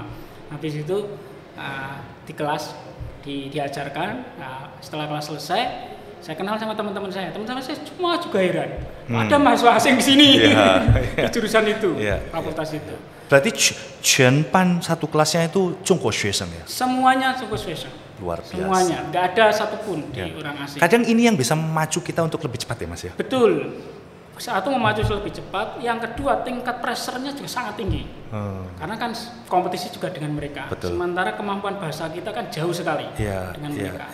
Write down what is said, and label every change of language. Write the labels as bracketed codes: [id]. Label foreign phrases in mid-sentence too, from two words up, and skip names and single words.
[id] Habis itu di kelas diajarkan. Setelah kelas selesai, saya kenal sama teman-teman saya. Teman-teman saya semua juga heran. Ada mahasiswa asing di sini di jurusan itu, fakultas itu. Berarti Chuanpan satu kelasnya itu [zh] 中国学生 [id] ya? [zh] Semuanya 中国学生. [id] Luar biasa. Semuanya, nggak ada satupun di orang asing. Kadang ini yang bisa memacu kita untuk lebih cepat ya Mas ya? Betul. Satu memacu lebih cepat, yang kedua tingkat pressure-nya juga sangat tinggi. Karena kan kompetisi juga dengan mereka. Betul. Sementara kemampuan bahasa kita kan jauh sekali dengan mereka.